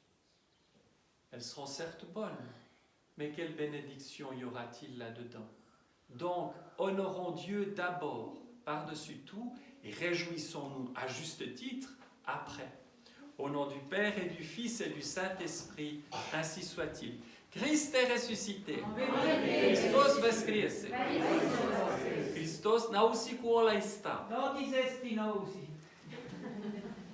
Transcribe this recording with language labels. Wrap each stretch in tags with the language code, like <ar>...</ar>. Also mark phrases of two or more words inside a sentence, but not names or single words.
<fr>Elles seront certes bonnes, mais quelle bénédiction y aura-t-il là-dedans? Donc, honorons Dieu d'abord, par-dessus tout, et réjouissons-nous à juste titre après. Au nom du Père et du Fils et du Saint-Esprit, ainsi soit-il. Christ est ressuscité.</fr> <ru>Христос воскресе.</ru> <fi>Christos nausi kuoleista. Totis est in ausi.</fi>